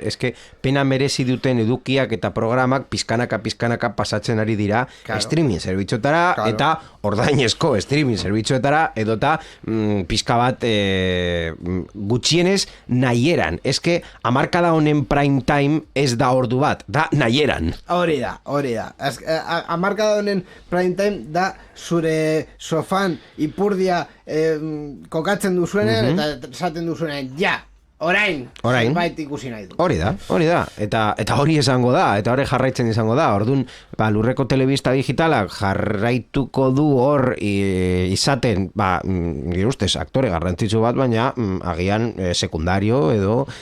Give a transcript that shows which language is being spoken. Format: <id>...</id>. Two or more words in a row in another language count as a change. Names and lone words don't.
<eu>Eske, pena merezi duten edukiak eta programak pizkanaka pasatzen ari dira streaming zerbitzuetara, eta ordainezko streaming zerbitzuetara, edota pizka bat gutxienez nahieran. Eske, hamarkada honen</eu> <en>prime time</en> <eu>ez da ordu bat, da nahieran. Hori da. Hamarkada honen</eu> <en>prime time</en> <eu>da zure sofan ipurdia kokatzen duzuenean, eta esaten duzuenean, ja, orain, zerbait ikusi nahi du. Hori da. Eta hori izango da, eta hori jarraitzen izango da. Orduan, lurreko telebista digitalak jarraituko du hor izaten, nire ustez, aktore garrantzitsu bat, baina agian sekundario edo</eu>